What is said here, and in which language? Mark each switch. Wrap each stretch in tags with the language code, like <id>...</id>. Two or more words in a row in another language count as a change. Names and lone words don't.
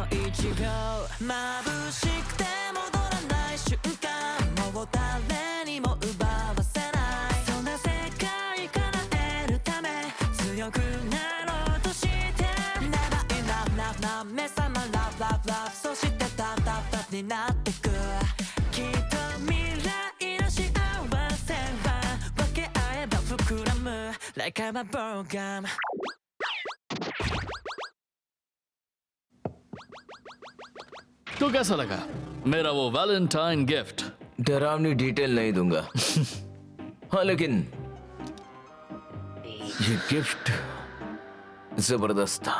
<ja>1 号眩しくて戻らない瞬間もう誰にも奪わせないそんな世界から得るため強くなろうとして</ja> <en>Never enough</en> <ja>な目覚ま</ja> <en>Love love love</en> <ja>そしてタッタッタになってくきっと未来の幸せは分け合えば膨らむ</ja> <en>Like I'm a program</en> <hi>तो कैसा लगा मेरा वो</hi> <en>valentine gift?</en> <hi>डरावनी डिटेल नहीं दूंगा। हाँ लेकिन ये गिफ्ट जबरदस्त था।</hi>